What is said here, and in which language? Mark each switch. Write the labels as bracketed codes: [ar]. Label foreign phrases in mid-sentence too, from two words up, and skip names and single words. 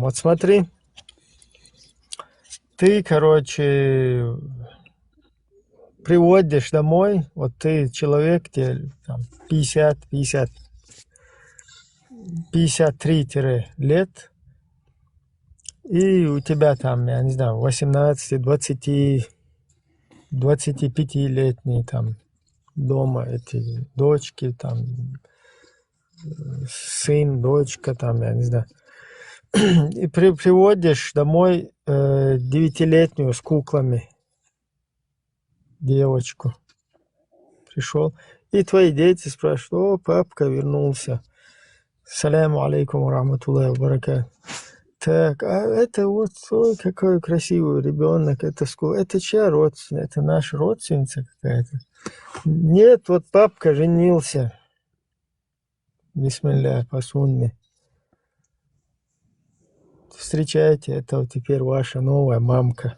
[ru] Вот смотри, ты, короче, приводишь домой, вот ты человек, тебе там 53 лет, и у тебя там, я не знаю, 25-летние там дома эти дочки, там сын, дочка, там, я не знаю. И приводишь домой 9-летнюю с куклами девочку. Пришел. И твои дети спрашивают: о, папка вернулся. [ar] سلام عليكم رحمة الله وبركاته. [ru] Так, а это вот, ой, какой красивый ребенок, это чья родственница? Это наша родственница какая-то? Нет, вот папка женился. Бисмилля, по сунне. Встречайте, это вот теперь ваша новая мамка.